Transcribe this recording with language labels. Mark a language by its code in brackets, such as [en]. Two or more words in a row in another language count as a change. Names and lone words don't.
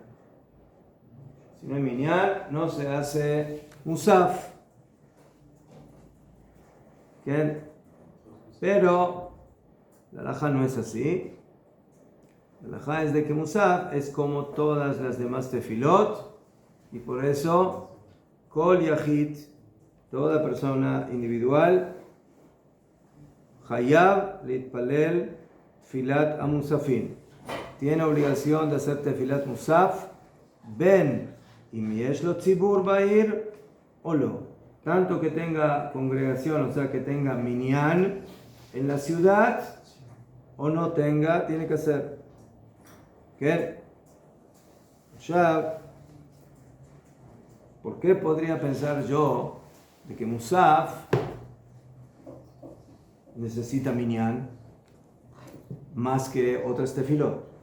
[es] Si no hay minyan, no se hace musaf. ¿Qué? Pero la halajá no es así. La halajá es de que musaf es como todas las demás tefilot, y por eso [he] כל יחיד, [es] toda persona individual, [he] חייב להתפלל תפילת המוספין, [es] tiene obligación de hacer tefilat musaf, [he] בין אם יש לו ציבור בעיר או לא, [es] tanto que tenga congregación, o sea que tenga minyan en la ciudad, o no tenga, tiene que hacer. ¿Qué? Ya, ¿por qué podría pensar yo de que musaf necesita minyan más que otras tefilot?